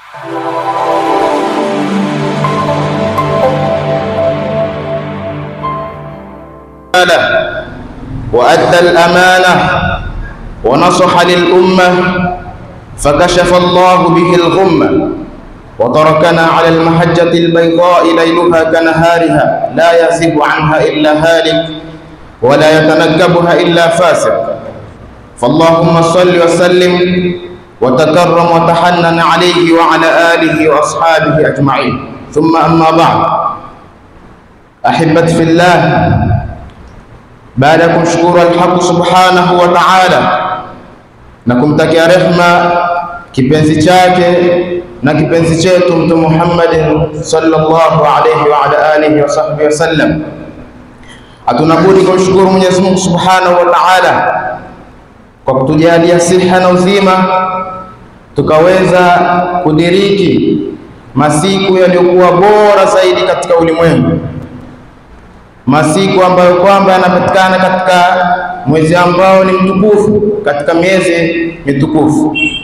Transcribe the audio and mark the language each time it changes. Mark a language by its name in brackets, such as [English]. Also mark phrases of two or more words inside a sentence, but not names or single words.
[Arabic] وأدى الأمانة ونصح للأمة فكشف الله به الغمة وتركنا على المحجة البيضاء ليلها كنهارها لا يزيغ عنها إلا هالك ولا يتنكبها إلا فاسق. فاللهم صل وسلم وتكرم وتحنن عليه وعلى آله وأصحابه أجمعين. ثم أما بعد، أحبتي في الله، [Swahili] baada ya kumshukuru Alhaq [Arabic] سبحانه وتعالى [Swahili] na kumtakia rehma kipenzi chake na kipenzi chetu Mtume Muhammad [Arabic] صلى الله عليه وعلى آله وصحبه وسلم, [Swahili] hatunabudi kumshukuru Mwenyezi Mungu [Arabic] سبحانه وتعالى [Swahili] kwa kutujalia siha na uzima tukaweza kudiriki masiku yaliyokuwa bora zaidi katika ulimwengu, masiku ambayo kwamba yanapatikana katika mwezi ambao ni mtukufu katika miezi mitukufu.